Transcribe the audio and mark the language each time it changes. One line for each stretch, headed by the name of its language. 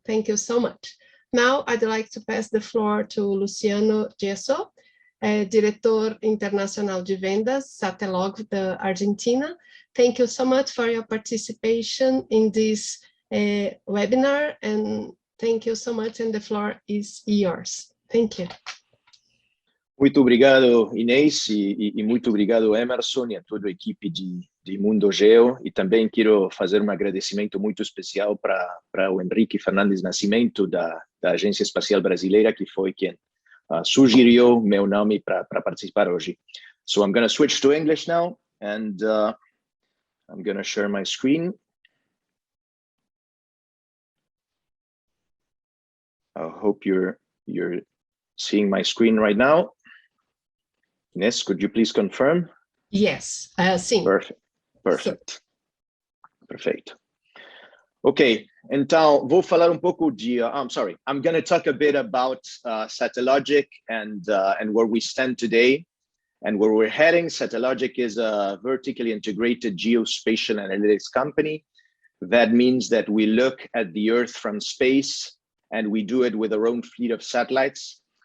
English: Thank you so much. Now, I'd like to pass the floor to Luciano Giesso,
Portuguese: Diretor Internacional de Vendas,
English: Satellogic, the Argentina. Thank you so much for your participation in this webinar, and thank you so much, and the floor is yours. Thank you.
Portuguese: Muito obrigado, Inês, e muito obrigado, Emerson, e a toda a equipe de Mundo Geo. E também quero fazer um agradecimento muito especial para o Henrique Fernandes Nascimento, da Agência Espacial Brasileira, que foi quem sugeriu meu nome para participar hoje.
English: So I'm going to switch to English now, and I'm going to share my screen. I hope you're seeing my screen right now. Inês, could you please confirm? Yes, sim. Perfect. Perfeito.
Portuguese: Ok, então vou falar um pouco de.
English: I'm going to talk a bit about Satellogic and where we stand today and where we're heading. Satellogic is a vertically integrated geospatial analytics company. That means that we look at the Earth from space, and we do it with our own fleet of satellites.